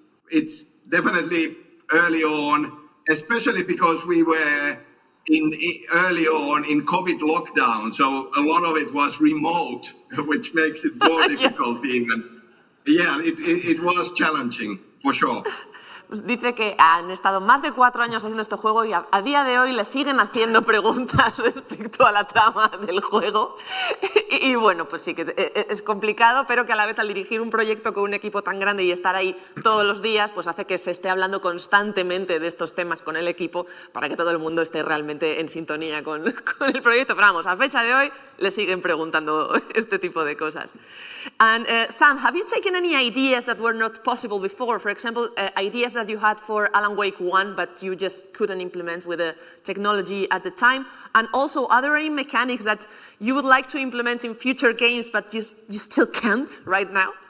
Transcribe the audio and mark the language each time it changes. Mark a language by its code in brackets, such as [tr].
[en] It's definitely early on, especially because we were early on in COVID lockdown, so a lot of it was remote, which makes it more difficult even. Yeah, it was challenging, for sure. [es] Pues dice que han estado más de 4 años haciendo este juego y a día de hoy le siguen haciendo preguntas respecto a la trama del juego. Y bueno, pues sí que es complicado, pero que a la vez al dirigir un proyecto con un equipo tan grande y estar ahí todos los días, pues hace que se esté hablando constantemente de estos temas con el equipo para que todo el mundo esté realmente en sintonía con el proyecto. Pero vamos, a fecha de hoy le siguen preguntando este tipo de cosas. [en] And Sam, have you taken any ideas that were not possible before? For example, ideas that you had for Alan Wake 1, but you just couldn't implement with the technology at the time? And also, are there any mechanics that you would like to implement in future games, but you still can't right now?